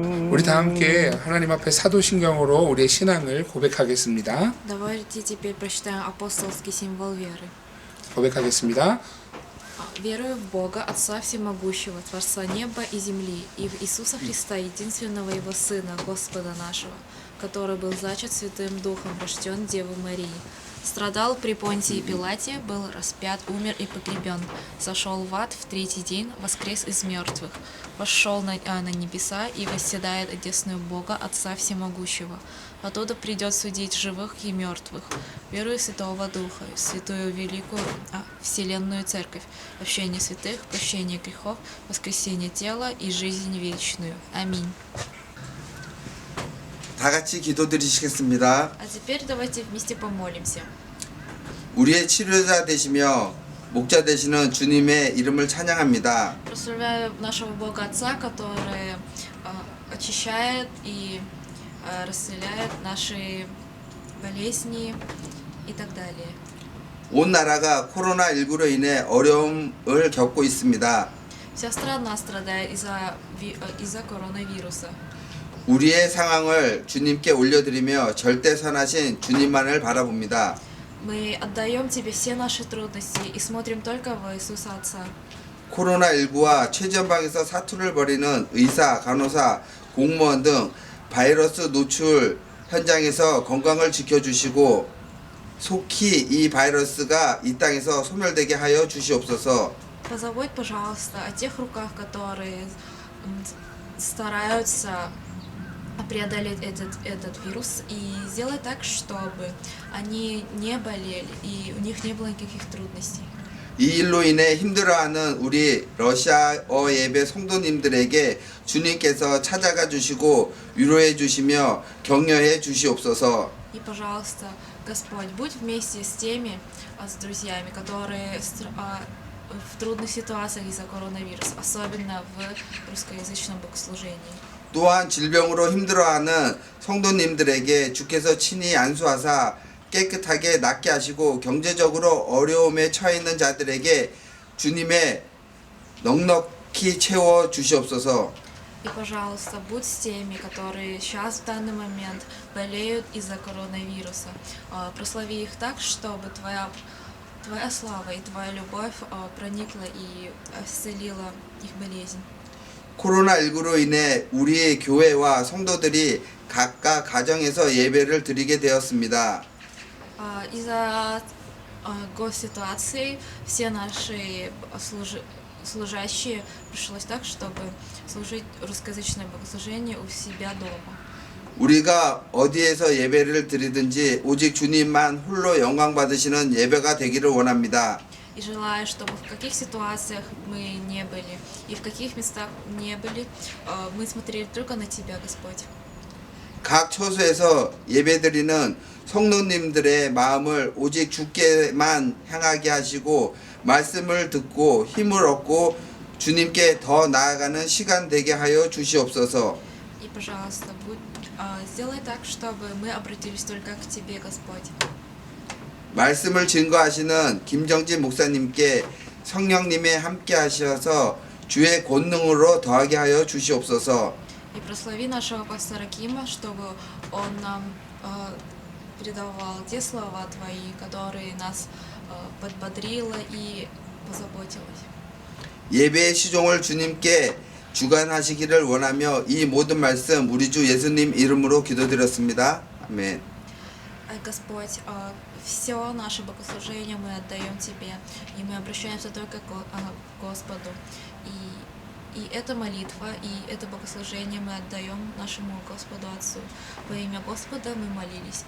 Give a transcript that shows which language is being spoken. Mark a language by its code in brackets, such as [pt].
[ko] 우리 다 함께 하나님 앞에 사도신경으로 우리의 신앙을 고백하겠습니다. [ru] Давайте теперь прочитаем апостольский символ веры. [ko] 고백하겠습니다. [ru] Верую в Бога, Отца Всемогущего, Творца неба и земли, и в Иисуса Христа, единственного Его Сына, Господа нашего, который был зачат Святым Духом, рожден Девы Марии, страдал при Понтии Пилате, был распят, умер и погребен, сошел в ад в третий день, воскрес из мертвых, вошел на небеса и восседает одесную Бога, Отца Всемогущего. Оттуда придет судить живых и мертвых. Верую в Святого Духа, в святую великую Вселенную Церковь, общение святых, прощение грехов, воскресение тела и жизнь вечную. Аминь. [ko] 다 같이 기도드리시겠습니다. [ru] А теперь давайте вместе помолимся. [ko] 우리의 치료자 되시며 목자 되시는 주님의 이름을 찬양합니다. [ru] Прославляю нашего Бога Отца, который очищает и расселяет наши болезни и так далее. [ko] 온 나라가 코로나19로 인해 어려움을 겪고 있습니다. [ru] Вся страна страдает из-за коронавируса. [ko] 우리의 상황을 주님께 올려드리며 절대 선하신 주님만을 바라봅니다. [ru] Мы отдаем Тебе все наши трудности и смотрим только в Иисуса Отца. [ko] 코로나19와 최전방에서 사투를 벌이는 의사, 간호사, 공무원 등 바이러스 노출 현장에서 건강을 지켜주시고 속히 이 바이러스가 이 땅에서 소멸되게 하여 주시옵소서. [ru] Позаботь, пожалуйста, о тех руках, которые стараются преодолеть этот вирус, и сделай так, чтобы они не болели и у них не было никаких трудностей. [ko] 이 일로 인해 힘들어하는 우리 러시아어 예배 성도님들에게 주님께서 찾아가 주시고 위로해 주시며 격려해 주시옵소서. [ru] И, пожалуйста, Господь, будь вместе с теми, с друзьями, которые в трудных ситуациях из-за коронавируса, особенно в русскоязычном богослужении. [ko] 또한 질병으로 힘들어하는 성도님들에게 주께서 친히 안수하사 깨끗하게 낫게 하시고 경제적으로 어려움에 처해 있는 자들에게 주님의 넉넉히 채워 주시옵소서. [ru] И, пожалуйста, будь с теми, которые сейчас в данный момент болеют из-за коронавируса. Прослави их так, чтобы Твоя слава и Твоя любовь проникла и исцелила их болезнь. [ko] 코로나19로 인해 우리 교회와 성도들이 각각 가정에서 예배를 드리게 되었습니다. [ru] Из-за госситуации все наши служащие пришлось так, чтобы служить русскоязычное богослужение у себя дома. [ko] 우리가 어디에서 예배를 드리든지 오직 주님만 홀로 영광 받으시는 예배가 되기를 원합니다. [ru] И желаю, чтобы в каких ситуациях мы не были и в каких местах не были, мы смотрели только на Тебя, Господь. [ko] 각 처소에서 예배드리는 성도님들의 마음을 오직 주께만 향하게 하시고 말씀을 듣고 힘을 얻고 주님께 더 나아가는 시간 되게 하여 주시옵소서. [ru] И, пожалуйста, сделай так, чтобы мы обратились только к Тебе, Господь. [ko] 말씀을 증거하시는 김정진 목사님께 성령님의 함께 하셔서 주의 권능으로 더하게 하여 주시옵소서. [ru] И прослави нашего пастора Кима, чтобы он нам передавал те слова Твои, которые нас подбодрило и позаботилось. [ko] 예배의 시종을 주님께 주관하시기를 원하며 이 모든 말씀 우리 주 예수님 이름으로 기도드렸습니다. 아멘. [ru] Господь, все наше богослужение мы отдаем Тебе, и мы обращаемся только к Господу. И эта молитва, и это богослужение мы отдаем нашему Господу Отцу. Во имя Господа мы молились.